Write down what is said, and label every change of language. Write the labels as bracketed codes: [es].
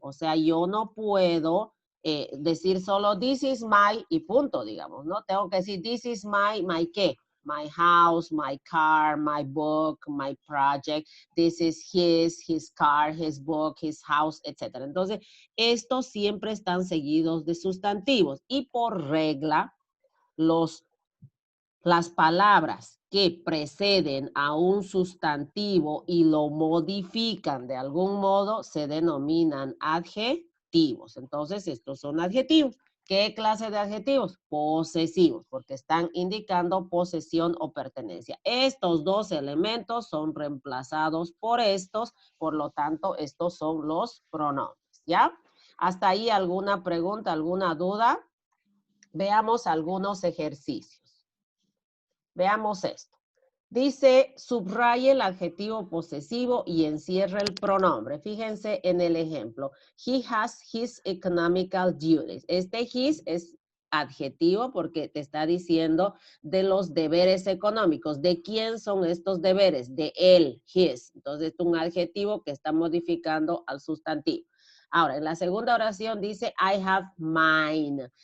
[es] O sea, yo no puedo decir solo [en] this is my [es] y punto, digamos, ¿no? Tengo que decir [en] this is my [es] ¿qué? [en] My house, my car, my book, my project, this is his car, his book, his house, etc. [es] Entonces, estos siempre están seguidos de sustantivos y por regla, las palabras que preceden a un sustantivo y lo modifican de algún modo se denominan adjetivos. Entonces, estos son adjetivos. ¿Qué clase de adjetivos? Posesivos, porque están indicando posesión o pertenencia. Estos dos elementos son reemplazados por estos, por lo tanto, estos son los pronombres, ¿ya? ¿Hasta ahí alguna pregunta, alguna duda? Veamos algunos ejercicios. Veamos esto. Dice, subraye el adjetivo posesivo y encierra el pronombre. Fíjense en el ejemplo. [en] He has his economical duties. [es] Este his es adjetivo porque te está diciendo de los deberes económicos. ¿De quién son estos deberes? De él, his. Entonces, es un adjetivo que está modificando al sustantivo. Ahora, en la segunda oración dice, [en] I have mine.